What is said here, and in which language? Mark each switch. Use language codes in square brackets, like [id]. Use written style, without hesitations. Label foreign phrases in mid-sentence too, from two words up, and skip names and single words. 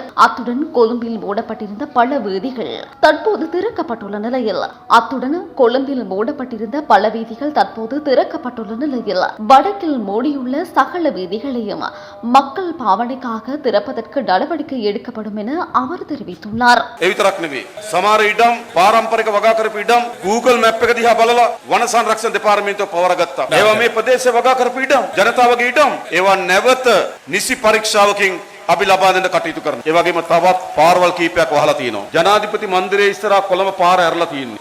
[ta] அத்துடன் கொழும்பில் மூடப்பட்டிருந்த பல வீதிகள் தற்போது திறக்கப்பட்டுள்ள நிலையில் கொழும்பில் மூடப்பட்டிருந்த பல வீதிகள் தற்போது திறக்கப்பட்டுள்ள நிலையில் வடக்கில் மூடியுள்ள சகல வீதிகளையும் மக்கள் பாவனைக்காக திறப்பதற்கு நடவடிக்கை எடுக்கப்படும் என அவர் தெரிவித்துள்ளார். [si] සමහර ඉඩම් පාරම්පරික වගා කරපු ඉඩම් Google map එක දිහා බලලා වන සංරක්ෂණ දෙපාර්තමේන්තුව පවරගත්තා. ඒවා මේ ප්‍රදේශයේ වගා කරපු ඉඩම් ජනතාවගේ ඉඩම් ඒවා නැවත නිසි පරීක්ෂාවකින් අපි ලබා දෙන්න කටයුතු කරනවා. ඒ වගේම තවත් පාරවල් කීපයක් වහලා තියෙනවා. ජනාධිපති මන්දිරයේ ඉස්සරහා කොළඹ පාර ඇරලා තියෙන්නේ.